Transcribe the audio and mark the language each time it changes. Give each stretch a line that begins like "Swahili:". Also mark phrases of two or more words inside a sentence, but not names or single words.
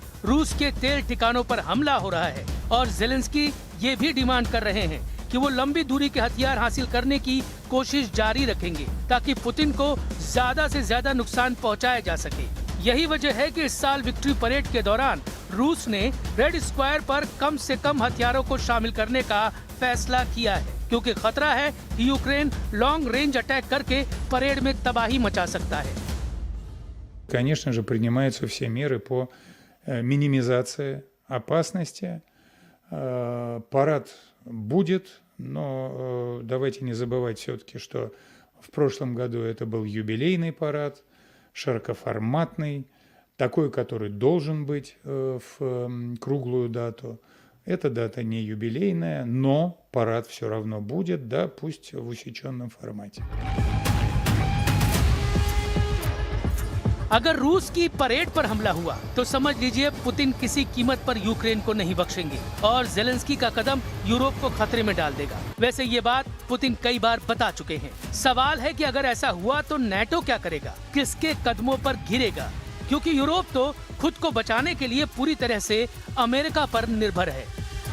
Hindi: रूस के तेल ठिकानों पर हमला हो रहा है और जेलेंस्की ये भी डिमांड कर रहे हैं कि वो लंबी दूरी के हथियार हासिल करने की कोशिश जारी रखेंगे ताकि पुतिन को ज्यादा से ज्यादा नुकसान पहुंचाया जा सके। यही वजह है कि इस साल
English: victory parade
Hindi: के दौरान रूस ने रेड स्क्वायर पर कम से कम हथियारों को शामिल करने का फैसला किया है, क्योंकि खतरा है कि यूक्रेन
English: long range attack
Hindi: करके परेड में तबाही मचा सकता है।
Russian: Конечно же, принимаются все меры по минимизации опасности. Парад будет, но давайте не забывать все-таки, что в прошлом году это был юбилейный парад, широкоформатный, такой, который должен быть в круглую дату. Эта дата не юбилейная, но парад все равно будет, да, пусть в усеченном формате.
Hindi: अगर रूस की परेड पर हमला हुआ तो समझ लीजिए पुतिन किसी कीमत पर यूक्रेन को नहीं बख्शेंगे और जेलेंस्की का कदम यूरोप को खतरे में डाल देगा। वैसे ये बात पुतिन कई बार बता चुके हैं। सवाल है कि अगर ऐसा हुआ तो नाटो क्या करेगा, किसके कदमों पर गिरेगा, क्योंकि यूरोप तो खुद को बचाने के लिए पूरी तरह से अमेरिका पर निर्भर है।